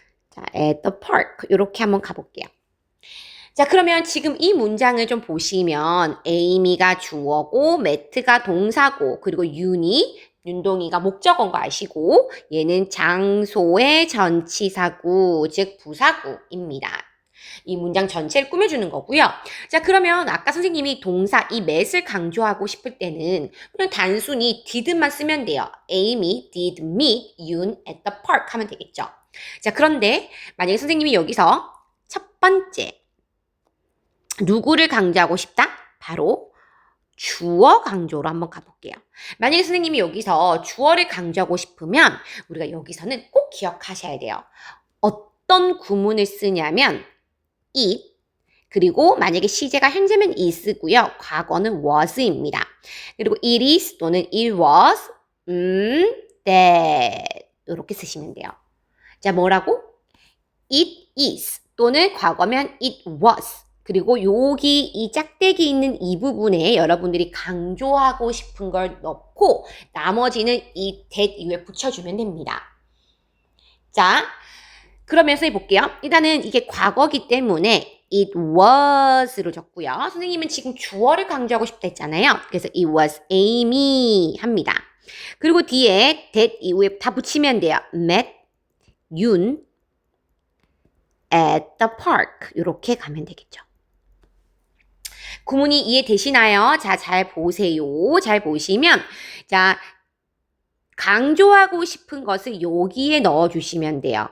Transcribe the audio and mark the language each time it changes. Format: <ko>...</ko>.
<ko>자,</ko> <en>at the park</en> <ko>이렇게 한번 가볼게요. 자, 그러면 지금 이 문장을 좀 보시면 Amy가 주어고 met가 동사고 그리고 윤동이가 목적어인 거 아시고 얘는 장소의 전치사구 즉 부사구입니다. 이 문장 전체를 꾸며주는 거고요. 자, 그러면 아까 선생님이 동사 이 met을 강조하고 싶을 때는 그냥 단순히 did만 쓰면 돼요.</ko> <en>Amy did meet Yoon at the park</en> <ko>하면 되겠죠. 자, 그런데 만약에 선생님이 여기서 첫 번째 누구를 강조하고 싶다? 바로 주어 강조로 한번 가볼게요. 만약에 선생님이 여기서 주어를 강조하고 싶으면 우리가 여기서는 꼭 기억하셔야 돼요. 어떤 구문을 쓰냐면 it, 그리고 만약에 시제가 현재면 is고요. 과거는 was입니다. 그리고</ko> <en>it is</en> <ko>또는</ko> <en>it was, that</en> <ko>이렇게 쓰시면 돼요. 자, 뭐라고?</ko> <en>it is</en> <ko>또는 과거면</ko> <en>it was.</en> <ko>그리고 여기 이 짝대기 있는 이 부분에 여러분들이 강조하고 싶은 걸 넣고 나머지는 이 that 이후에 붙여주면 됩니다. 자, 그러면서 해볼게요. 일단은 이게 과거기 때문에</ko> <en>it was</en> <ko>로 적고요. 선생님은 지금 주어를 강조하고 싶다 했잖아요. 그래서</ko> <en>it was Amy</en> <ko>합니다. 그리고 뒤에 that 이후에 다 붙이면 돼요.</ko> <en>met Yoon at the park</en> <ko>이렇게 가면 되겠죠. 구문이 이해되시나요? 자, 잘 보세요. 잘 보시면 자, 강조하고 싶은 것을 여기에 넣어주시면 돼요.</ko>